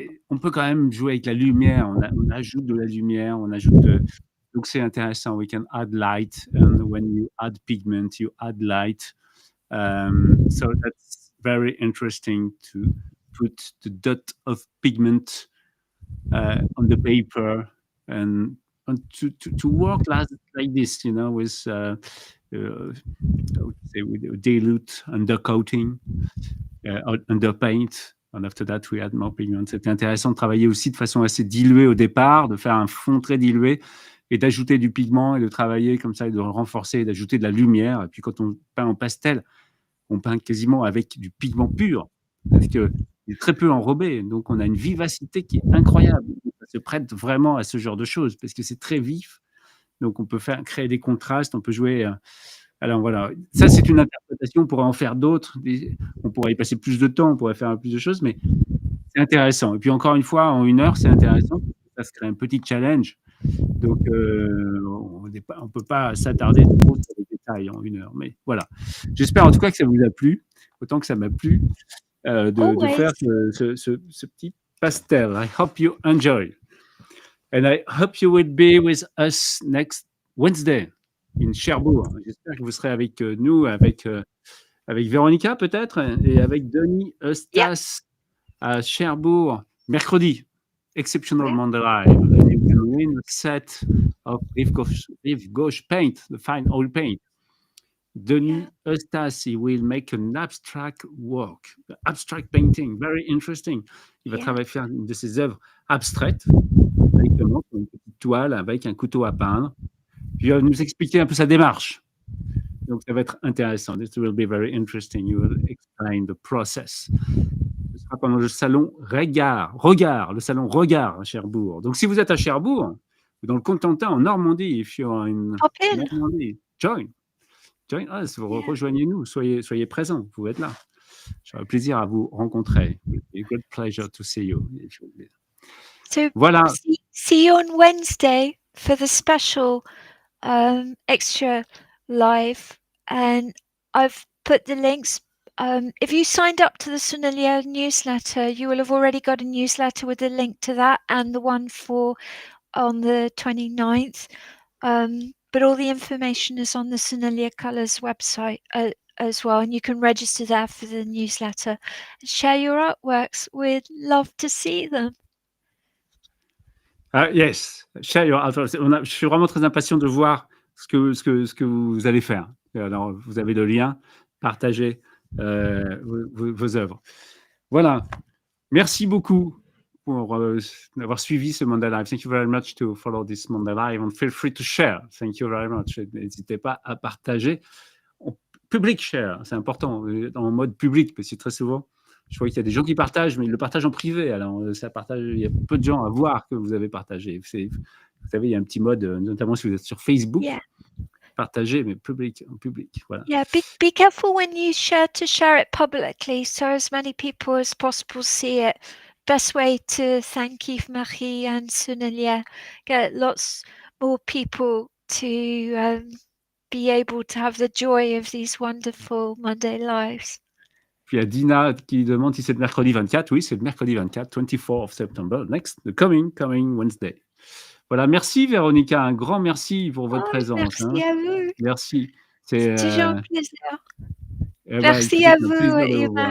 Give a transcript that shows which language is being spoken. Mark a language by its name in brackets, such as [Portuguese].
[French] On peut quand même jouer avec la lumière. On ajoute de la lumière, donc c'est intéressant. [English] We can add light, and when you add pigment, you add light. So that's very interesting to put the dot of pigment on the paper and to work like this, you know, with I would say with a dilute undercoating, underpaint, and after that we add more pigment. [French] C'était intéressant de travailler aussi de façon assez diluée au départ, de faire un fond très dilué et d'ajouter du pigment et de travailler comme ça et de renforcer et d'ajouter de la lumière. Et puis quand on peint en pastel, on peint quasiment avec du pigment pur parce qu'il est très peu enrobé, donc on a une vivacité qui est incroyable. Ça se prête vraiment à ce genre de choses parce que c'est très vif, donc on peut créer des contrastes, on peut jouer. Alors voilà, ça c'est une interprétation, on pourrait en faire d'autres, on pourrait y passer plus de temps, on pourrait faire plus de choses, mais c'est intéressant. Et puis encore une fois, en 1 heure, c'est intéressant, ça se crée un petit challenge. Donc on ne peut pas s'attarder trop sur les détails en 1 heure. Mais voilà. J'espère en tout cas que ça vous a plu, autant que ça m'a plu de faire ce petit pastel. [English] I hope you enjoy. And I hope you will be with us next Wednesday in Cherbourg. [French] J'espère que vous serez avec nous, avec Véronica peut-être, et avec Denis Eustace à Cherbourg mercredi. [English] Exceptional Monday Live. And you can win a set of Yves Gauche paint, the fine oil paint. Denis Eustace, he will make an abstract work, abstract painting, very interesting. [French] Il va faire une de ses œuvres abstraites, directement, une petite toile avec un couteau à peindre. Puis il va nous expliquer un peu sa démarche. Donc ça va être intéressant. [English] This will be very interesting. You will explain the process. [French] Ce sera pendant le salon regard, le salon regard à Cherbourg. Donc si vous êtes à Cherbourg, dans le Cotentin, en Normandie, [English] if you are in Pop in. Normandie, join us, Yeah. [French] rejoignez-nous, soyez présents, vous pouvez être là. J'aurai plaisir à vous rencontrer. [English] A great pleasure to see you. So [French] Voilà. [English] see you on Wednesday for the special extra live, and I've put the links. If you signed up to the Sennelier newsletter, you will have already got a newsletter with a link to that and the one for on the 29th. But all the information is on the Sennelier Colours website as well, and you can register there for the newsletter. Share your artworks. We'd love to see them. Yes, share your artwork. [French] Je suis vraiment très impatient de voir ce que vous allez faire. Alors, vous avez le lien, partagez vos œuvres. Voilà. Merci beaucoup pour avoir suivi ce Monday Live. [English] Thank you very much to follow this Monday Live and feel free to share. Thank you very much. [French] N'hésitez pas à partager. Public share, c'est important, en mode public, parce que très souvent, je vois qu'il y a des gens qui partagent, mais ils le partagent en privé. Alors, ça partage, il y a peu de gens à voir que vous avez partagé. Vous savez, il y a un petit mode, notamment si vous êtes sur Facebook, [English] Yeah. [French] partagez, mais en public. Voilà. [English] Yeah, be careful when you share it publicly, so as many people as possible see it. Best way to thank Yves-Marie and Sennelier, get lots more people to be able to have the joy of these wonderful Monday lives. [French] Puis il y a Dina qui demande si c'est le mercredi 24. Oui, c'est le mercredi 24, [English] 24 of September, the coming Wednesday. [French] Voilà, merci Véronica, un grand merci pour votre présence. Merci à vous. Merci. C'est toujours un plaisir. Merci Merci à c'est un vous, plaisir de vous voir.